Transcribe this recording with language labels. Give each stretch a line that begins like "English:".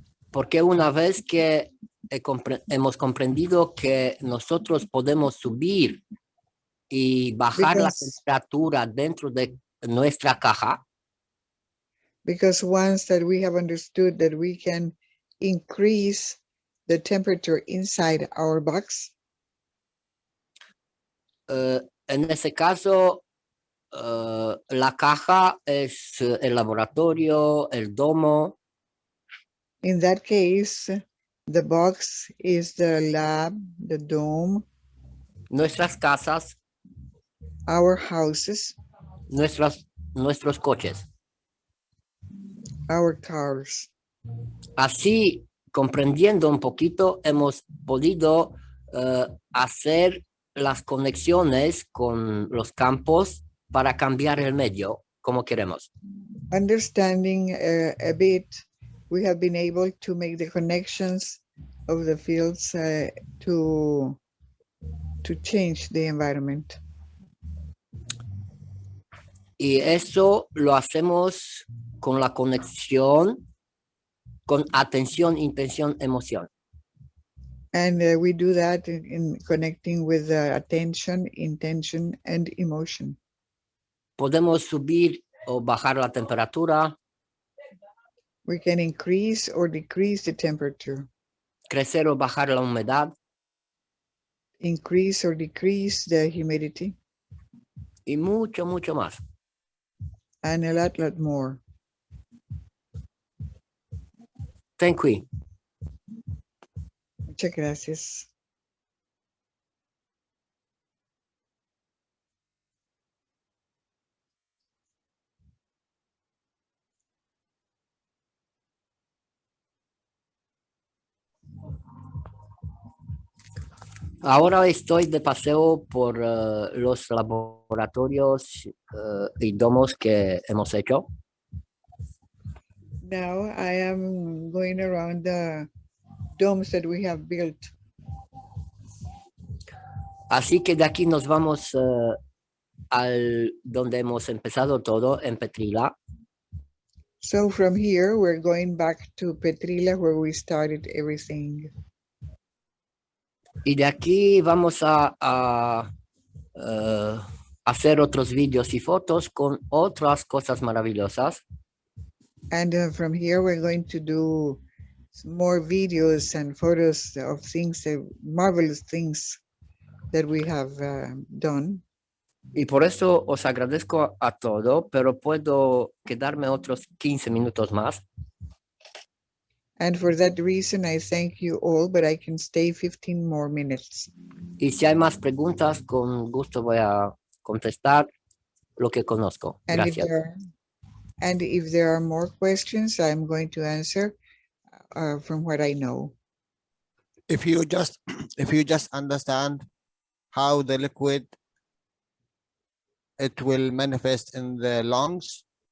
Spanish: Porque una vez que hemos comprendido que nosotros podemos subir y bajar la temperatura dentro de nuestra caja,
English: because once that we have understood that we can increase the temperature inside our box,
Spanish: en ese caso, la caja es el laboratorio, el domo.
English: In that case, the box is the lab, the dome,
Spanish: nuestras casas,
English: our houses,
Spanish: nuestros coches.
English: our cars.
Spanish: Así, comprendiendo un poquito, hemos podido hacer las conexiones con los campos para cambiar el medio como queremos.
English: Understanding a bit, we have been able to make the connections of the fields to change the environment.
Spanish: Y eso lo hacemos con la conexión, con atención, intención, emoción.
English: And we do that in connecting with attention, intention, and emotion.
Spanish: Podemos subir o bajar la temperatura.
English: We can increase or decrease the temperature.
Spanish: Crecer o bajar la humedad.
English: Increase or decrease the humidity.
Spanish: Y mucho, mucho más.
English: And a lot more. Thank you.
Spanish: Muchas gracias. Ahora estoy de paseo por los laboratorios y domos que hemos hecho.
English: Now I am going around the domes that we have built.
Spanish: Así que de aquí nos vamos al donde hemos empezado todo, en Petrila.
English: So from here, we're going back to Petrila, where we started everything.
Spanish: Y de aquí vamos a hacer otros vídeos y fotos con otras cosas maravillosas.
English: And from here, we're going to do more videos and photos of things, marvelous things that we have done.
Spanish: Y por eso os agradezco a todo, pero puedo quedarme otros 15 minutos más.
English: And for that reason, I thank you all, but I can stay 15 more minutes.
Spanish: Y si hay más preguntas, con gusto voy a contestar lo que conozco. Gracias.
English: And if there are more questions, I'm going to answer from what I know. If you just understand how the liquid, it will manifest in the lungs.